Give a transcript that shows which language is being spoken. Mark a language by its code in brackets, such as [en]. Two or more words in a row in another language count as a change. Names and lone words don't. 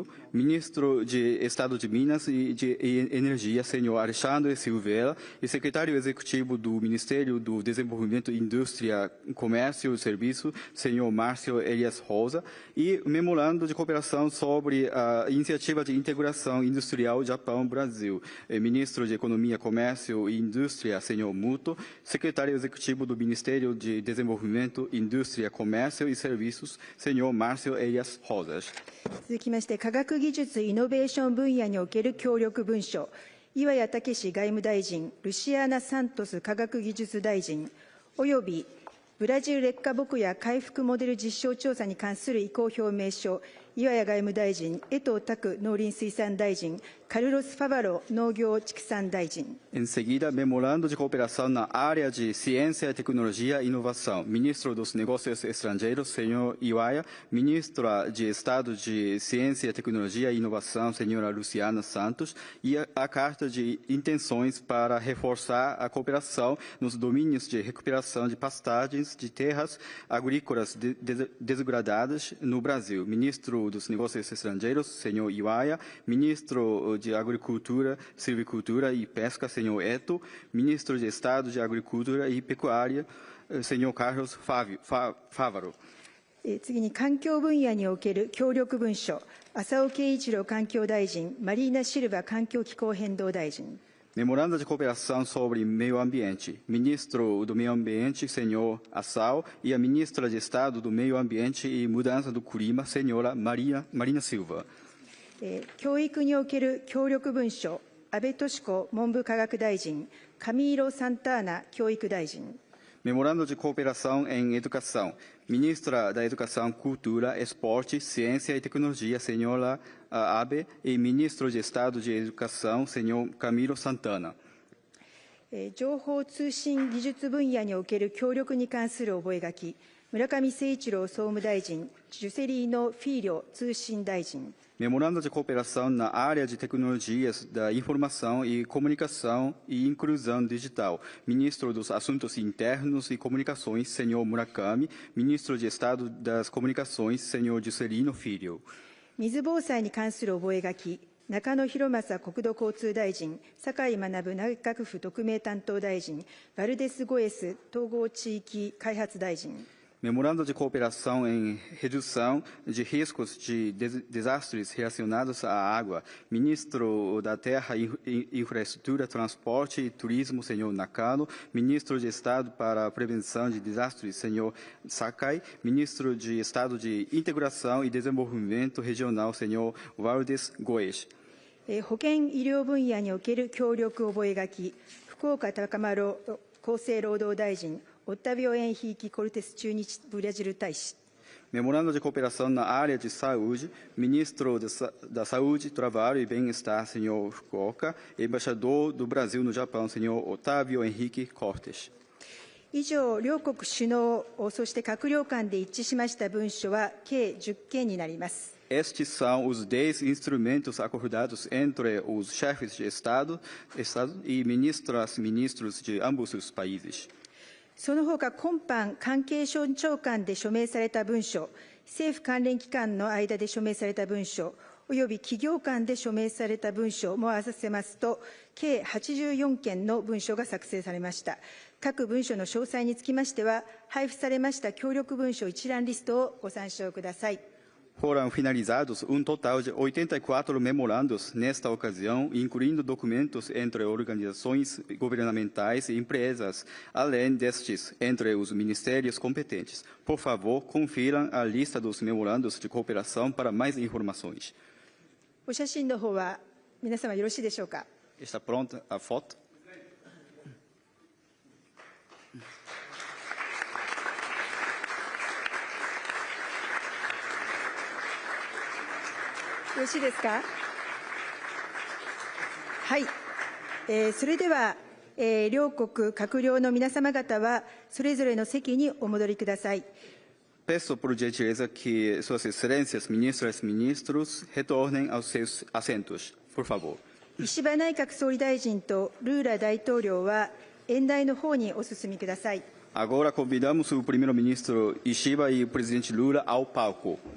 [pt] Ministro de Estado de Minas e de Energia, senhor Alexandre Silveira, e secretário executivo do Ministério do Desenvolvimento, Indústria, Comércio e Serviço, senhor Márcio Elias Rosa, e memorando de cooperação sobre a iniciativa de integração industrial Japão-Brasil, ministro de Economia, Comércio e Indústria, senhor Muto, secretário executivo do Ministério de Desenvolvimento, Indústria, Comércio e Serviços, senhor Márcio Elias Rosa. [ja] 続きまして、科学技術・イノベーション分野における協力文書、岩谷武外務大臣、ルシアーナ・サントス科学技術大臣、およびブラジル劣化牧野回復モデル実証調査に関する意向表明書、岩谷外務大臣、江藤拓農林水産大臣、カルロス・ファバロ農業畜産大臣。 [pt] Em seguida, memorando de cooperação na área de ciência, tecnologia e inovação. Ministro dos Negócios Estrangeiros, senhor Iwaia. Ministra de Estado de Ciência, Tecnologia e Inovação, senhora Luciana Santos. E a carta de intenções para reforçar a cooperação nos domínios de recuperação de pastagens de terras agrícolas degradadas no Brasil. Ministro dos Negócios Estrangeiros, senhor Iwaia. Ministro de Agricultura, Silvicultura e Pesca, senhor Eto. Ministro de Estado de Agricultura e Pecuária, senhor Carlos Fávaro. [ja] 次に環境分野における協力文書、浅尾慶一郎環境大臣、マリーナ・シルバ環境気候変動大臣。 [pt] Memorando de cooperação sobre meio ambiente. Ministro do Meio Ambiente, senhor Assal, e a ministra de Estado do Meio Ambiente e Mudança do Clima, senhora Marina Silva. [ja] 教育における協力文書、安倍敏子文部科学大臣、カミーロ・サンターナ教育大臣。 [pt] Memorando de cooperação em educação. Ministra da Educação, Cultura, Esporte, Ciência e Tecnologia, senhora Abe, e Ministro de Estado de Educação, senhor Camilo Santana. [ja] 情報通信技術分野における協力に関する覚書、村上誠一郎総務大臣、ジュセリーノ・フィーリョ通信大臣。 [pt] Memorando de cooperação na área de tecnologias da informação e comunicação e inclusão digital. Ministro dos Assuntos Internos e Comunicações, senhor Murakami. Ministro de Estado das Comunicações, senhor Juscelino Filho. [ja] 水防災に関する覚書、中野洋正国土交通大臣、酒井学内閣府特命担当大臣、バルデス・ゴエス統合地域開発大臣。 [pt] Memorando de cooperação em redução de riscos de desastres relacionados à água. Ministro da Terra, Infraestrutura, Transporte e Turismo, senhor Nakano. Ministro de Estado para a Prevenção de Desastres, senhor Sakai. Ministro de Estado de Integração e Desenvolvimento Regional, senhor Valdes Goes. [ja] 保健医療分野における協力覚書、福岡高丸厚生労働大臣、Otávio Henrique Cortes Tunis, Brasil Tais. [pt] Memorando de cooperação na área de saúde, Ministro da Saúde, Trabalho e Bem-Estar, senhor Fukuoka, Embaixador do Brasil no Japão, senhor Otávio Henrique Cortes. [ja] 以上、両国首脳、そして閣僚間で一致しました文書は計10件になります。 [pt] Estes são os 10 instrumentos acordados entre os chefes de Estado e ministros de ambos os países. [ja] その他、今般、関係省庁間で署名された文書、政府関連機関の間で署名された文書、および企業間で署名された文書も合わせますと、計84件の文書が作成されました。各文書の詳細につきましては、配布されました協力文書一覧リストをご参照ください。 [pt] Foram finalizados total de 84 memorandos nesta ocasião, incluindo documentos entre organizações governamentais e empresas, além destes, entre os ministérios competentes. Por favor, confiram a lista dos memorandos de cooperação para mais informações. [ja] お写真の方は皆様よろしいでしょうか。 [pt] Está pronta a foto? [ja] よろしいですか。はい、それでは、両国閣僚の皆様方はそれぞれの席にお戻りください。 [pt] Peço por gentileza que Suas Excelências, ministras e ministros, retornem aos seus assentos, por favor. [ja] 石破内閣総理大臣とルーラ大統領は演台の方にお進みください。 [pt] Agora convidamos o primeiro-ministro Ishiba e o presidente Lula ao palco.